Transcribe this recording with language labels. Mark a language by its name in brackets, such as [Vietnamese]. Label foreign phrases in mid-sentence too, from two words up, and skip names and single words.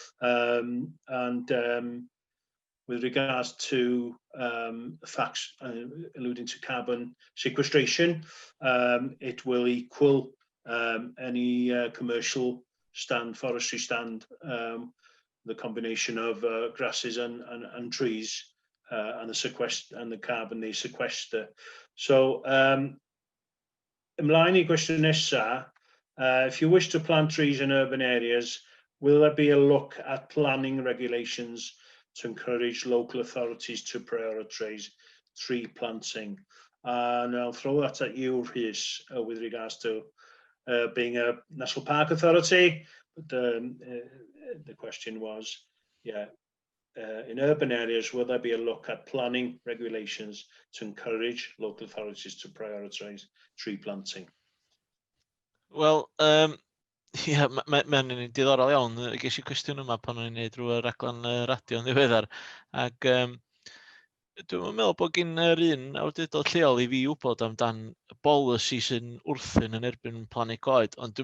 [English] With regards to facts alluding to carbon sequestration, it will equal any commercial forestry stand, the combination of grasses and trees and the carbon they sequester. [Welsh] So ymlaen I gwestiwn nesa, [English] if you wish to plant trees in urban areas, will there be a look at planning regulations to encourage local authorities to prioritise tree planting? And I'll throw that at you, Rhys, with regards to being a National Park Authority. But the question was, yeah, in urban areas, will there be a look at planning regulations to encourage local authorities to prioritise tree planting? [Welsh] Wel, mae'n diddorol iawn. Ges I cwestiwn yma pan o'n i'n neud drwy'r raglen radio yn ddiweddar. Ac dwi'n meddwl bod gen yr un awdurdod lleol I fi wybod amdan y bolisi sy'n wrthyn yn erbyn plannu coed.